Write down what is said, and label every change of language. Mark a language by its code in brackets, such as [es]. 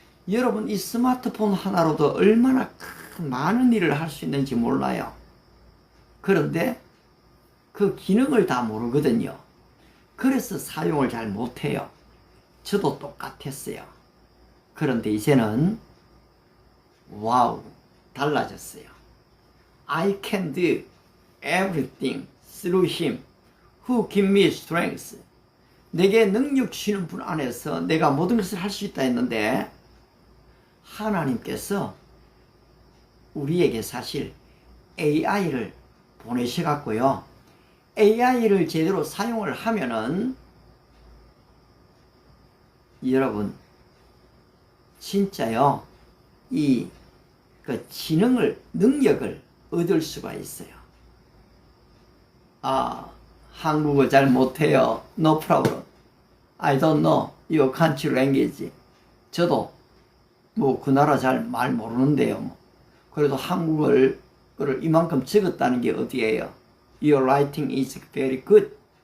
[ko] 여러분, 이 스마트폰 하나로도 얼마나 많은 일을 할 수 있는지 몰라요. 그런데 그 기능을 다 모르거든요. 그래서 사용을 잘 못해요. 저도 똑같았어요. 그런데 이제는 와우, 달라졌어요. [en] I can do everything through him who give me strength. [ko] 내게 능력 주시는 분 안에서 내가 모든 것을 할 수 있다 했는데, 하나님께서 우리에게 사실 AI를 보내셔갖고요, AI를 제대로 사용을 하면은 여러분 진짜요, 이 그 지능을, 능력을 얻을 수가 있어요. 한국어 잘 못해요. [en] No problem. I don't know your country language. [ko] 저도 뭐 그 나라 잘 말 모르는데요. 그래도 한국어를 이만큼 적었다는 게 어디예요? [en] Your writing is very good.